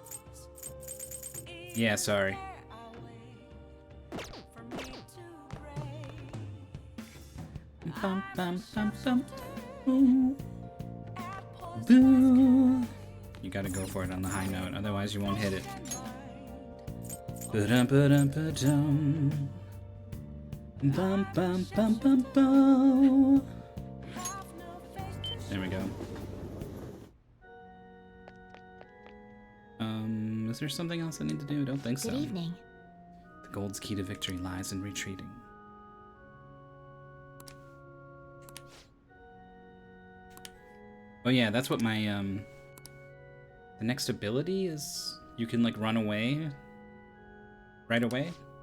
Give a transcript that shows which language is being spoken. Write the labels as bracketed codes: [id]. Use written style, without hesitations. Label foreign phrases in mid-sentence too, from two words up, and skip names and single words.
[en] Yeah, sorry. Bum, bum, bum, bum. Ooh. Boo. You gotta go for it on the high note, otherwise you won't hit it. Ba-dum, ba-dum, ba-dum. Bum, bum, bum, bum, bum. There we go. Is there something else I need to do? I don't think so. Good evening. The gold's key to victory lies in retreating. Oh yeah, that's what my, the next ability is, you can like run away right away.